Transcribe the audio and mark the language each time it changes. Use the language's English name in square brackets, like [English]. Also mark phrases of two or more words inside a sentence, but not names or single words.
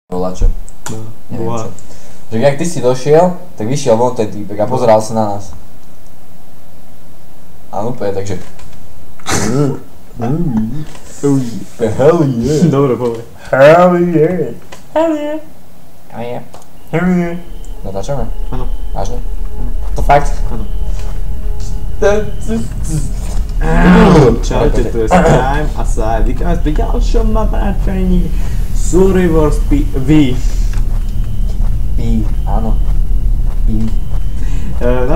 [Slovak] volačo. No, Neviem boha. čo. Že jak ty si došiel, tak vyšiel von ten týpek a pozeral sa na nás. A úplne, takže... [English] Hell yeah. [Slovak] Dobre, povedz. [English] Hell yeah. Hell yeah. Hell yeah. Hell yeah. [Slovak] Natáčame? Áno. Vážne? To fakt? Áno. Čaute, tu je Skyrim a sa vítam vás pri ďalšom natáčaní Survivor V. Áno. To je